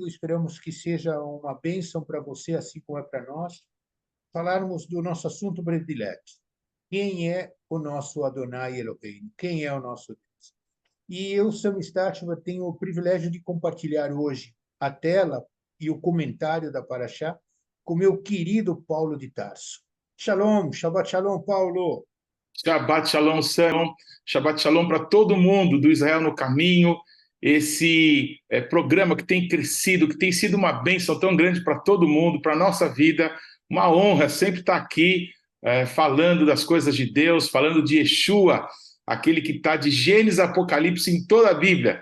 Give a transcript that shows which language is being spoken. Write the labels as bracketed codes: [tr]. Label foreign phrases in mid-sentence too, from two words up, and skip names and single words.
[pt] Esperamos que seja uma bênção para você, assim como é para nós, falarmos do nosso assunto predileto. Quem é o nosso [he] אדני אלהינו? [pt] Quem é o nosso Deus? E eu, Sam Startman, tenho o privilégio de compartilhar hoje a tela e o comentário da Paraxá com meu querido Paulo de Tarso. [he] שלום, שבת שלום, Paulo. שבת שלום, [pt] Sam. [he] שבת שלום [pt] para todo mundo do Israel no Caminho. Esse programa que tem crescido, que tem sido uma bênção tão grande para todo mundo, para a nossa vida. Uma honra sempre estar aqui falando das coisas de Deus, falando de Yeshua, aquele que está de Gênesis a Apocalipse em toda a Bíblia.